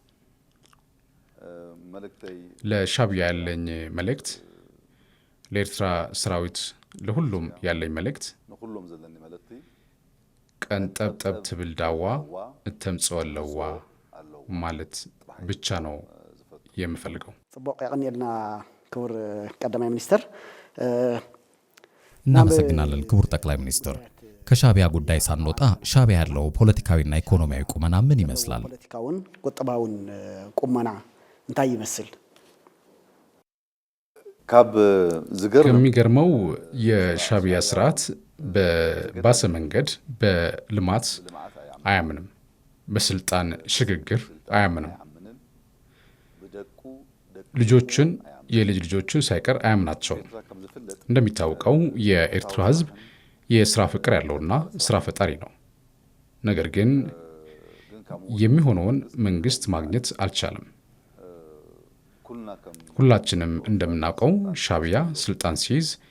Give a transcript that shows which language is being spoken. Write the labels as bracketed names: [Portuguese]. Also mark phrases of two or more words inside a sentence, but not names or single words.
[Amharic] ለሻቢያ ያለኝ መልእክት፣ ለኤርትራ ሰራዊት ለሁሉም ያለኝ መልእክት [Tigrinya] ቀን ጠብጠብ ትብል ዳዋ እተምጽወለዋ [Amharic] ማለት ብቻ ነው የምፈልገው። [Tigrinya] ጽቡቅ ያቀኒልና ክቡር ቀዳማይ ሚኒስትር [Amharic] እናመሰግናለን። ክቡር ጠቅላይ ሚኒስትር ከሻቢያ ጉዳይ ሳንወጣ ሻቢያ ያለው ፖለቲካዊና ኢኮኖሚያዊ ቁመና ምን ይመስላል? [Tigrinya] ፖለቲካውን ቁጠባውን ቁመና እንታይ ይመስል? [Amharic] ከሚገርመው የሻቢያ ስርዓት በባሰ መንገድ በልማት አያምንም። በስልጣን ሽግግር አያምንም። ልጆችን የልጅ ልጆችን ሳይቀር አያምናቸውም። እንደሚታወቀው የኤርትራ ሕዝብ የስራ ፍቅር ያለውና ስራ ፈጣሪ ነው። ነገር ግን የሚሆነውን መንግስት ማግኘት አልቻለም። ሁላችንም እንደምናውቀው ሻዕቢያ ስልጣን ሲይዝ